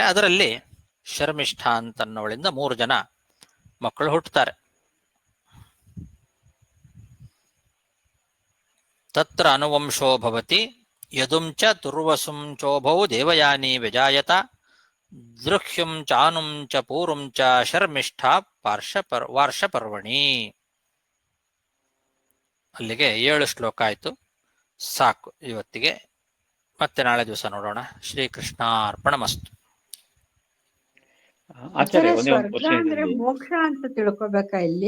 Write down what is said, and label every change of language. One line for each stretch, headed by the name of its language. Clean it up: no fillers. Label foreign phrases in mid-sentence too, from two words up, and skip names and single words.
Kannada: ಅದರಲ್ಲಿ ಶರ್ಮಿಷ್ಠ ಅಂತನ್ನವಳಿಂದ 3 ಜನ ಮಕ್ಕಳು ಹುಟ್ಟುತ್ತಾರೆ.
Sanskrit: ತತ್ರ ಅನುವಂಶೋ ಭವತಿ ಯದುಂಚ ತುರ್ವಸುಂ ಚೋಭೌ ದೇವಯಾನಿ ವ್ಯಜಾಯತ ದೃಹ್ಯುಂ ಚಾನುಂ ಚ ಪೂರುಂ ಚ ಶರ್ಮಿಷ್ಠ ವಾರ್ಷಪರ್ವಣಿ.
Kannada: ಅಲ್ಲಿಗೆ 7 ಶ್ಲೋಕ ಆಯ್ತು, ಸಾಕು ಇವತ್ತಿಗೆ. ಮತ್ತೆ ನಾಳೆ ದಿವಸ ನೋಡೋಣ.
Sanskrit: ಶ್ರೀಕೃಷ್ಣ ಅರ್ಪಣಮಸ್ತು.
Kannada: ಸ್ವರ್ಗ ಅಂದ್ರೆ ಮೋಕ್ಷ ಅಂತ ತಿಳ್ಕೊಬೇಕಾ ಇಲ್ಲಿ?